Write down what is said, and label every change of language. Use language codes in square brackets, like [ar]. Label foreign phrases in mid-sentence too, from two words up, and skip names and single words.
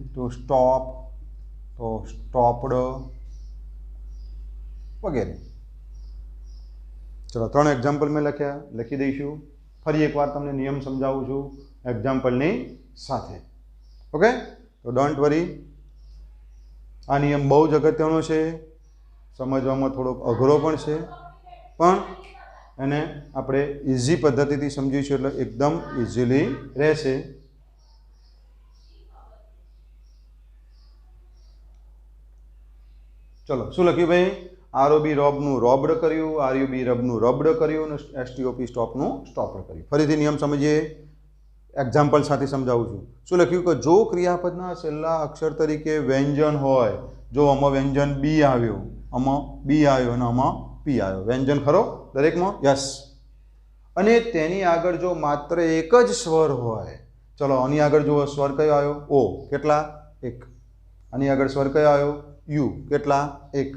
[en] to stop to stopped वगैरह। [gu] ચલો 3 એક્ઝામ્પલમાં લખ્યા, લખી દઈશું। ફરી એક વાર તમને નિયમ સમજાવું છું એક્ઝામ્પલની સાથે। ઓકે. તો [en] don't worry, [gu] આ નિયમ બહુ જ અગત્યનો છે, સમજવામાં થોડો અઘરો પણ છે, પણ એને આપણે ઇઝી પદ્ધતિથી સમજીશું એટલે એકદમ ઇઝીલી રહેશે। ચલો શું લખ્યું ભાઈ, ROB રૉબનું રૉબ્ડ કર્યું, RUB રબનું રબ્ડ કર્યું અને STOP સ્ટૉપનું સ્ટૉપ્ડ કર્યું। ફરીથી નિયમ સમજીએ, એક્ઝામ્પલ સાથે સમજાવું છું। શું લખ્યું કે જો ક્રિયાપદના છેલ્લા અક્ષર તરીકે વ્યંજન હોય, જો આમાં વ્યંજન બી આવ્યો, આમાં બી આવ્યો અને આમાં પી આવ્યો. વ્યંજન ખરો દરેકમાં? યસ. અને તેની આગળ જો માત્ર એક જ સ્વર હોય, ચલો આની આગળ જો સ્વર કયો આવ્યો? ઓ. કેટલા? 1. આની આગળ સ્વર કયો આવ્યો? યુ. કેટલા? 1.